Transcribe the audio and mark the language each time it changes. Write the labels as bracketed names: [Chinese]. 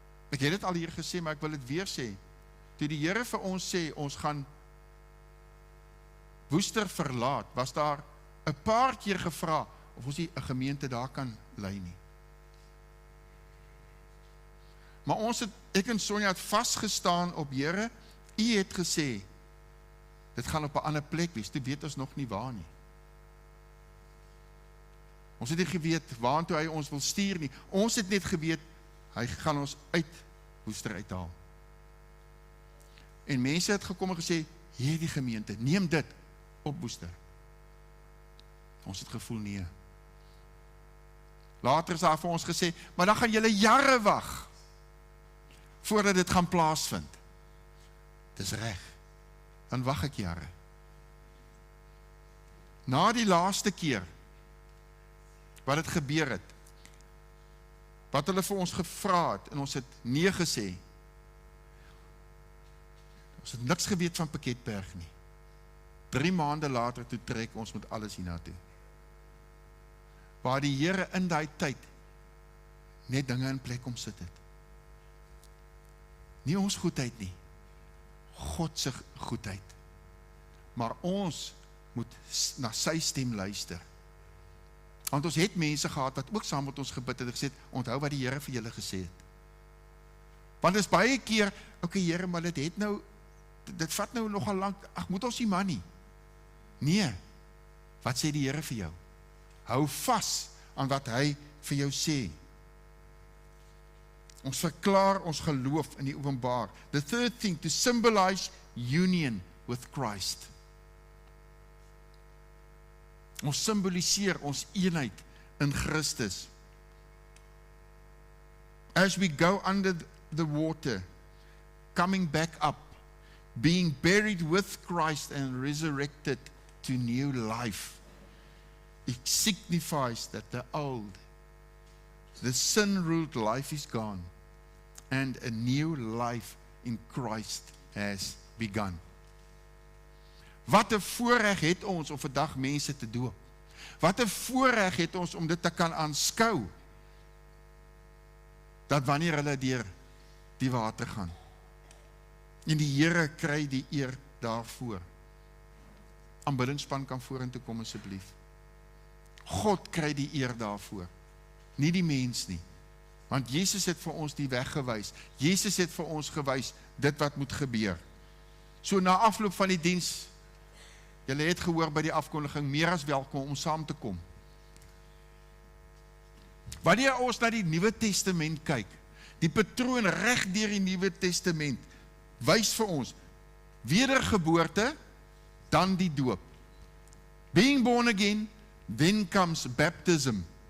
[Afrikaans] Ek het dit al hier gesê, maar ek wil dit weer sê. Toe die Here vir ons sê, ons gaan Woester verlaat, was daar 'n paar keer gevra, of ons nie 'n gemeente daar kan lei nie. Maar ek en Sonja het vasgestaan op Here, U het gesê, dit gaan op 'n ander plek wees, toe weet ons nog nie waar nie. Ons het nie geweet waartoe hy ons wil stuur nie, ons het net geweet, hy gaan ons uit Woester uithaal. En mense het gekom en gesê, hierdie gemeente, neem dit op Woester. Ons het gevoel nee. Later is daar vir ons gesê, maar dan gaan julle jare wag, voordat dit gaan plaasvind. Dis reg, dan wag ek jare. Na die laaste keer, wat het gebeur het, wat hulle vir ons gevra het, en ons het nee gesê, ons het niks geweet van Piketberg nie. 3 maande later, toe trek ons met alles hiernatoe. Waar die Here in daai tyd, net dinge in plek om sit het. Nie ons goedheid nie, God se goedheid. Maar ons moet na sy stem luister. Want ons het mense gehad wat ook saam met ons gebid het en gesê, onthou wat die Here vir julle gesê het. Want dit is baie keer, okay Here, maar dit vat nou nogal lank, ag moet ons nie man nie. Nee, wat sê die Here vir jou? Hou vas aan wat hy vir jou sê. Ons verklaar ons geloof in die openbaar. [English] The third thing, to symbolize union with Christ. [Afrikaans] Ons symboliseer ons eenheid in Christus. [English] As we go under the water, coming back up, being buried with Christ and resurrected to new life, it signifies that the sin-ruled life is gone, and a new life in Christ has begun. [Afrikaans] Wat 'n voorreg het ons om vandag mense te doop. Wat 'n voorreg het ons om dit te kan aanskou, dat wanneer hulle deur die water gaan, en die Here kry die eer daarvoor. Aanbiddingsspan kan vorentoe kom asseblief. God kry die eer daarvoor, nie die mens nie. Want Jesus het vir ons die weg gewys. Jesus het vir ons gewys dit wat moet gebeur. So na afloop van die diens, julle het gehoor by die afkondiging, meer as welkom om saam te kom. Wanneer ons na die Nuwe Testament kyk, die patroon reg deur die Nuwe Testament, wys vir ons, wedergeboorte, dan die doop. [English] Being born again, then comes baptism.